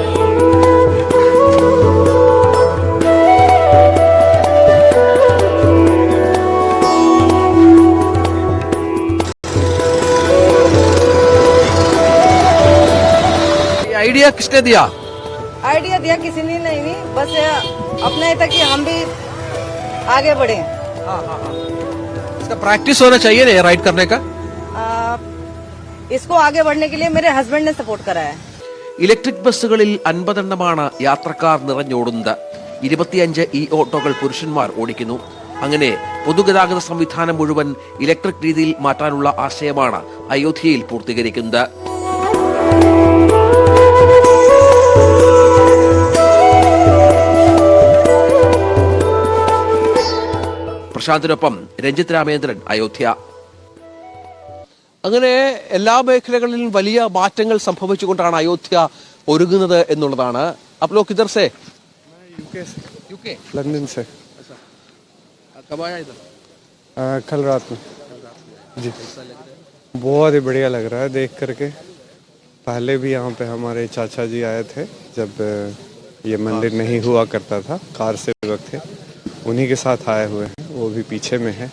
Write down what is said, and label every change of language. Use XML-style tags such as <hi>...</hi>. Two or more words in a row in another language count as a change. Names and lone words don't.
<hi>आइडिया किसने दिया? आइडिया दिया किसी ने नहीं, बस अपना ही था कि हम भी आगे बढ़े। इसका प्रैक्टिस होना चाहिए ना राइड करने का। इसको आगे बढ़ने के लिए मेरे हस्बैंड ने सपोर्ट करा है।</hi> <ml>ഇലക്ട്രിക് ബസ്സുകളിൽ 50 യാത്രക്കാർ നിറഞ്ഞോടുന്നത്. 25 ഈ ഓട്ടോകൾ പുരുഷന്മാർ ഓടിക്കുന്നു. അങ്ങനെ പൊതുഗതാഗത സംവിധാനം മുഴുവൻ ഇലക്ട്രിക് രീതിയിൽ മാറ്റാനുള്ള ആശയമാണ് അയോധ്യയിൽ പൂർത്തീകരിക്കുന്നത്. പ്രശാന്തിനൊപ്പം രഞ്ജിത് രാമേന്ദ്രൻ, അയോധ്യ. അങ്ങനെ എല്ലാ മേഖലകളിലും വലിയ മാറ്റങ്ങൾ സംഭവിച്ചുകൊണ്ടാണ് അയോധ്യ ഒരുങ്ങുന്നത് എന്നുള്ളതാണ്.</ml> <hi>आप लोग किधर से? यूके, लंदन से। कब आया इधर? कल रात में जी। बहुत ही बढ़िया लग रहा है देख करके। पहले भी यहाँ पे हमारे चाचा जी आए थे जब ये मंदिर नहीं हुआ करता था, कार सेवक थे, उन्हीं के साथ आए हुए हैं, वो भी पीछे में है।</hi>